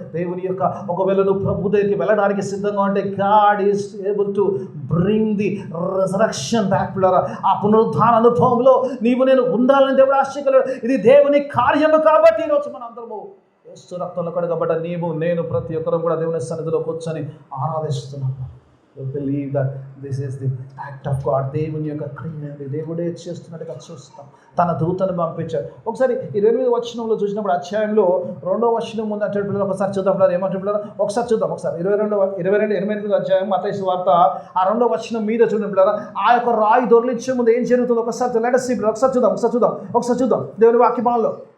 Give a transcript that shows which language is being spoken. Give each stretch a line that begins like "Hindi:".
Telugu: దేవుని యొక్క ఒకవేళ నువ్వు ప్రభు దగ్గరికి వెళ్ళడానికి సిద్ధంగా ఉంటే
English: God is able to bring the resurrection back.
Telugu: ఆ పునరుద్ధాన అనుభవంలో నీవు నేను ఉండాలని దేవుడు ఆశించగలడు. ఇది దేవుని కార్యము కాబట్టి ఈరోజు మన అందరము యేసు రక్తంలో కడగబడ్డ నీవు నేను ప్రతి ఒక్కరు కూడా దేవుని సన్నిధిలో కూర్చొని ఆరాధిస్తున్నాము.
English: You believe that this is the act of God.
Telugu: దేవుని యొక్క క్రియ, దేవుడే చేస్తున్నట్టుగా చూస్తాం. తన దూతను పంపించాడు. ఒకసారి 28వ వచనంలో చూసినప్పుడు, అధ్యాయంలో 2వ వచనం ముందు అంటే ఒకసారి చూద్దాం. ఏమంటున్నారు ఒకసారి చూద్దాం. ఒకసారి 28వ అధ్యాయం మత్తయి సువార్త ఆ 2వ వచనం మీద చూడండి. ఆ యొక్క రాయి దొర్లించే ముందు ఏం జరుగుతుందో ఒకసారి
English: Let us see.
Telugu: ఒకసారి చూద్దాం దేవుని వాక్యమాలలో.